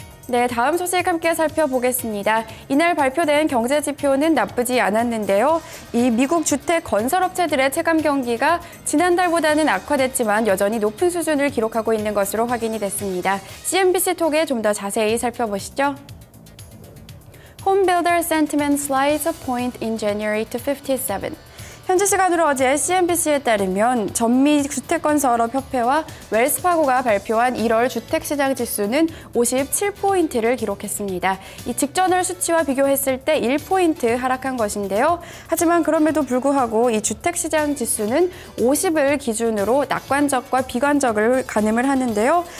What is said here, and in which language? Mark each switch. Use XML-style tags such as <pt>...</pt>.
<ko>네, 다음 소식 함께 살펴보겠습니다. 이날 발표된 경제 지표는 나쁘지 않았는데요. 이 미국 주택 건설업체들의 체감 경기가 지난달보다는 악화됐지만 여전히 높은 수준을 기록하고 있는 것으로 확인이 됐습니다. CNBC 톡에 좀 더 자세히 살펴보시죠.</ko> <en>Home builder sentiment slides a point in January to 57.</en> <ko>현지 시간으로 어제 CNBC에 따르면 전미 주택건설업협회와 웰스파고가 발표한 1월 주택시장 지수는 57포인트를 기록했습니다. 이 직전월 수치와 비교했을 때 1포인트 하락한 것인데요. 하지만 그럼에도 불구하고 이 주택시장 지수는 50을 기준으로 낙관적과 비관적을 가늠을 하는데요.</ko>